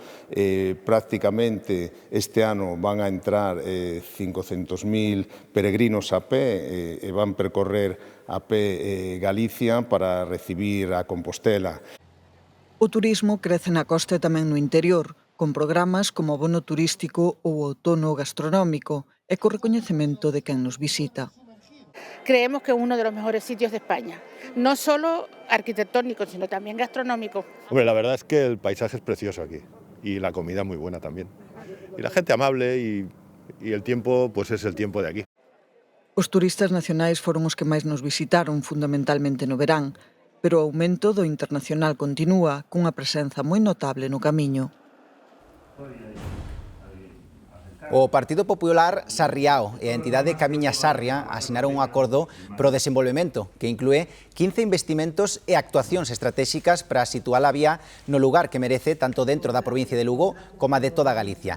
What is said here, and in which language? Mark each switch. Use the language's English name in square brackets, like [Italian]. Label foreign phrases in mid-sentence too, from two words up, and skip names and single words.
[Galician] Prácticamente este ano van a entrar 500.000 peregrinos a pé e van percorrer a pé Galicia para recibir a Compostela. O turismo crece na costa e tamén no interior, con programas como o bono turístico ou o outono gastronómico e co recoñecemento de quen nos visita. [Spanish] Creemos que es uno de los mejores sitios de España, no solo arquitectónico, sino también gastronómico. Hombre, la verdad es que el paisaje es precioso aquí y la comida muy buena también. Y la gente amable y el tiempo, pues es el tiempo de aquí. [Galician] Os turistas nacionais foron os que máis nos visitaron, fundamentalmente no verán, pero o aumento do internacional continúa cunha presenza moi notable no camiño. O Partido Popular Sarriao e a entidade Camiña Sarria asinaron un acordo pro desenvolvemento que inclúe 15 investimentos e actuacións estratégicas para situar a vía no lugar que merece tanto dentro da provincia de Lugo como a de toda Galicia.